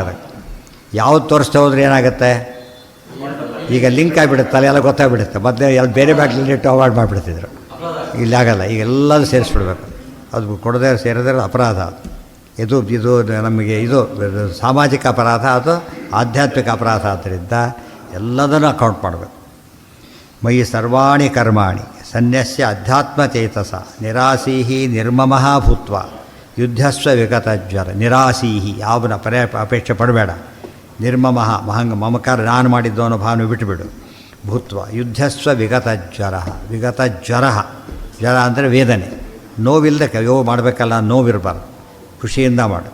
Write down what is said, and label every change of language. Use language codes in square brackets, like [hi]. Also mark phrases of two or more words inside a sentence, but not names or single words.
[kn] ಅದಕ್ಕೆ ಯಾವ್ದು ತೋರಿಸ್ತಾ ಹೋದ್ರೆ ಏನಾಗುತ್ತೆ, ಈಗ ಲಿಂಕ್ ಆಗಿಬಿಡುತ್ತೆ, ಎಲ್ಲ ಗೊತ್ತಾಗ್ಬಿಡುತ್ತೆ. ಮೊದಲೇ ಎಲ್ಲ ಬೇರೆ ಬ್ಯಾಗ್ಲಿ ಇಟ್ಟು ಅವಾಯ್ಡ್ ಮಾಡಿಬಿಡ್ತಿದ್ರು. ಇಲ್ಲಿ ಆಗಲ್ಲ, ಈಗ ಎಲ್ಲದೂ ಸೇರಿಸ್ಬಿಡ್ಬೇಕು. ಅದು ಕೊಡದೇ ಸೇರಿದ್ರೆ ಅಪರಾಧ. ಇದು ನಮಗೆ ಇದು ಸಾಮಾಜಿಕ ಅಪರಾಧ, ಅದು ಆಧ್ಯಾತ್ಮಿಕ ಅಪರಾಧ. ಆದ್ದರಿಂದ ಎಲ್ಲದನ್ನು ಅಕೌಂಟ್ ಮಾಡಬೇಕು. [sa] ಮಯಿ ಸರ್ವಾಣಿ ಕರ್ಮಾಣಿ ಸನ್ಯಸ್ಯ ಅಧ್ಯಾತ್ಮ ಚೇತಸ ನಿರಾಸೀಹಿ ನಿರ್ಮಮಃ ಭೂತ್ವ ಯುದ್ಧಸ್ವ ವಿಗತಜ್ವರ. [kn] ನಿರಾಸೀಹಿ ಯಾವನ ಅಪೇಕ್ಷೆ ಪಡಬೇಡ. ನಿರ್ಮಮಃ ಮಮಕಾರ ನಾನು ಮಾಡಿದ್ದು ಅನ್ನೋ ಭಾವನೆ ಬಿಟ್ಟುಬಿಡು. [sa] ಭೂತ್ವ ಯುದ್ಧಸ್ವ ವಿಗತಜ್ವರ. [kn] ವಿಗತಜ್ವರ, ಜ್ವರ ಅಂದರೆ ವೇದನೆ, ನೋವಿಲ್ಲದೆ ಮಾಡಬೇಕಲ್ಲ, ನೋವಿರಬಾರ್ದು, ಖುಷಿಯಿಂದ ಮಾಡು.